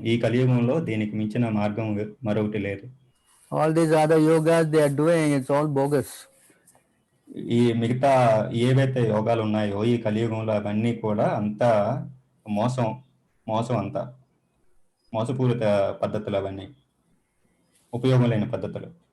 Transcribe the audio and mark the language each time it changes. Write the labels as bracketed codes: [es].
[te] ఈ కలియుగంలో దీనికి మించిన మార్గం మరొకటి లేదు. [en] All these other yogas they are doing, it's all bogus. [te] ఈ మిగతా ఏవైతే యోగాలు ఉన్నాయో ఈ కలియుగంలో అవన్నీ కూడా అంతా మోసం అంతా మోసపూరిత పద్ధతులు, అవన్నీ ఉపయోగం లేని పద్ధతులు.